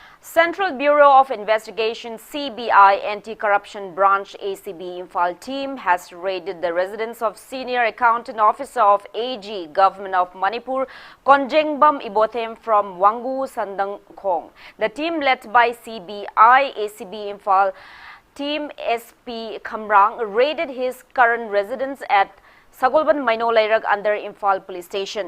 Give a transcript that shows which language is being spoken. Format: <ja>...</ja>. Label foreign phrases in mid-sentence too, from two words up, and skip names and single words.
<en>Central Bureau of Investigation CBI Anti-Corruption Branch ACB Imphal team has raided the residence of Senior Accountant Officer of AG Government of Manipur Konjengbam Ibothem from Wangu Sandangkhong. The team led by CBI ACB Imphal team SP Khamrang raided his current residence at Sagolban Mainolairak under Imphal Police Station.</en>